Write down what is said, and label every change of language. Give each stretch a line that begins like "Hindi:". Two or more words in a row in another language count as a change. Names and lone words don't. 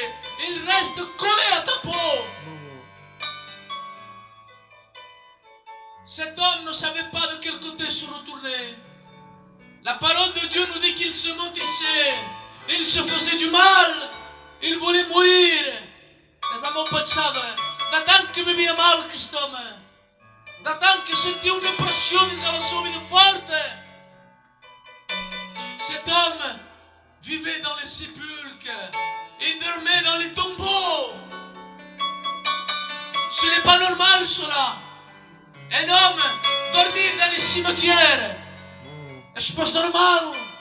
French: Il reste collé à ta peau. Cet homme ne savait pas de quel côté se retourner. La parole de Dieu nous dit qu'il se maudissait. Il se faisait du mal. Il voulait mourir.
Italian: Ne stiamo pensando, da tanto che viveva male quest'uomo, da tanto che sentiva un'impressione nella sua vita forte.
French: Cet homme vivait dans les sépulcres. Il dormait dans les tombeaux. Ce n'est pas normal cela. Un homme dormir dans les cimetières. Est-ce pas normal?